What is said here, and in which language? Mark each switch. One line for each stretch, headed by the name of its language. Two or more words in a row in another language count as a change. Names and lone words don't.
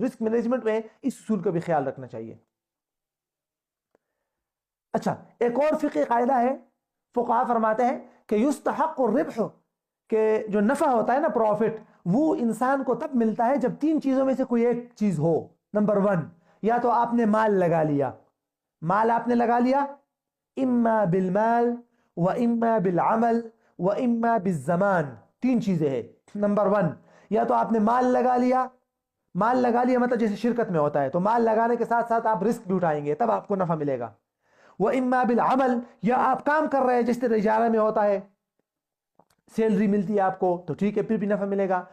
English: risk management
Urdu: میں اس اصول کا بھی خیال رکھنا چاہیے. اچھا، ایک اور فقہی قاعدہ ہے. فقہاء فرماتے ہیں کہ
Arabic: یستحق الربح،
Urdu: کہ جو نفع ہوتا ہے نا، پروفٹ، وہ انسان کو تب ملتا ہے جب 3 چیزوں میں سے کوئی ایک چیز ہو. نمبر 1، یا تو آپ نے مال لگا لیا، مال آپ نے لگا لیا،
Arabic: اما بالمال و اما بالعمل و اما بالزمان.
Urdu: 3 چیزیں ہیں. نمبر 1، یا تو آپ نے مال لگا لیا. مال لگا لیا مطلب جیسے شرکت میں ہوتا ہے، تو مال لگانے کے ساتھ ساتھ آپ رسک بھی اٹھائیں گے، تب آپ کو نفع ملے گا. وہ
Arabic: اما بالعمل،
Urdu: یا آپ کام کر رہے ہیں جس طرح اجارہ میں ہوتا ہے، سیلری ملتی ہے آپ کو، تو ٹھیک ہے، پھر بھی نفع ملے گا.